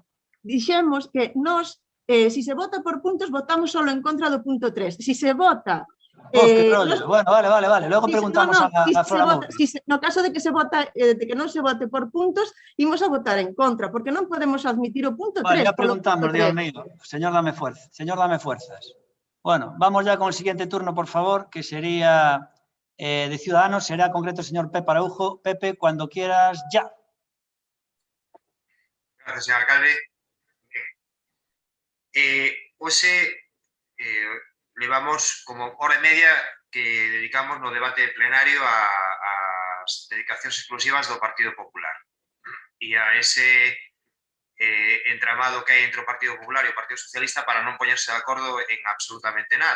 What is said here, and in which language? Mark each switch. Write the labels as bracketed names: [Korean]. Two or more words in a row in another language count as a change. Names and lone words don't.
[Galician] No, dixemos que nos, si se vota por puntos, votamos solo en contra do punto 3. Si se vota... Bueno, vale. Logo preguntamos a Flora Moure. No caso de que se vota, de que non se vote por puntos, imos a votar en contra, porque non podemos admitir o punto 3. [Spanish] Vale, ya preguntamos, Dios mío. Señor, dame fuerzas. Bueno, vamos ya con el siguiente turno, por favor, que sería de Ciudadanos, será concreto el señor Pepe Araujo. Pepe, cuando quieras, ya. Gracias, señor alcalde. [Galician] Hoxe levamos como hora e media que dedicamos no debate plenario ás dedicacións exclusivas do Partido Popular e a ese entramado que hai entre o Partido Popular e o Partido Socialista para non poñerse de acordo en absolutamente nada.